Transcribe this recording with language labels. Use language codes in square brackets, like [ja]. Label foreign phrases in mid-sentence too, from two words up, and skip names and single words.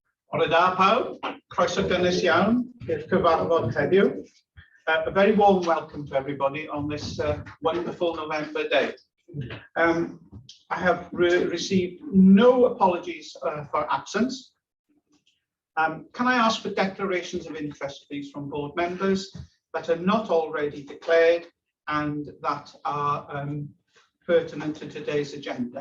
[cy] Bwrdd A pawb, croeso gynnes iawn i'r cyfarfod heddiw. [en] A very warm welcome to everybody on this wonderful November day. I have received no apologies for absence. Can I ask for declarations of interest, please, from board members that are not already declared and that are pertinent to today's agenda?